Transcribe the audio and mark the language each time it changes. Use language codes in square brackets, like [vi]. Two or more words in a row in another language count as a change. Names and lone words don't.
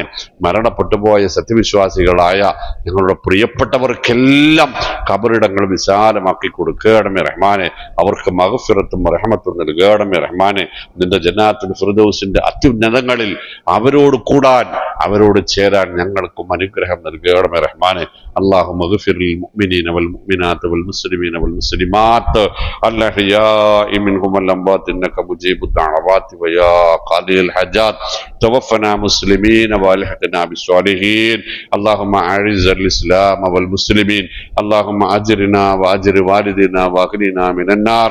[ml] മരണപ്പെട്ടുപോയ സത്യവിശ്വാസികളായ ഞങ്ങളുടെ പ്രിയപ്പെട്ടവർക്കെല്ലാം ഖബറിടങ്ങൾ വിശാലമാക്കി കൊടുക്കണമേ നൽകണമേ റഹ്മാനെ. അവർക്ക് മഗ്ഫിറത്തും റഹ്മത്തും നൽകണമേ റഹ്മാനെ. നിന്റെ ജന്നാത്തുൽ ഫിർദൗസിന്റെ അത്യുന്നതങ്ങളിൽ അവരോട് കൂടാൻ, അവരോട് ചേരാൻ ഞങ്ങൾക്കും അനുഗ്രഹം നൽകണമേ റഹ്മാനെ. [ar] اللهم اغفر للمؤمنين والمؤمنات والمسلمين والمسلمات الأحياء منهم والأموات إنك مجيب الدعوات ويا قاضي الحاجات. توفنا مسلمين والحقنا بالصالحين. اللهم أعز الإسلام والمسلمين. اللهم أجرنا وأجر والدنا وأغننا من النار.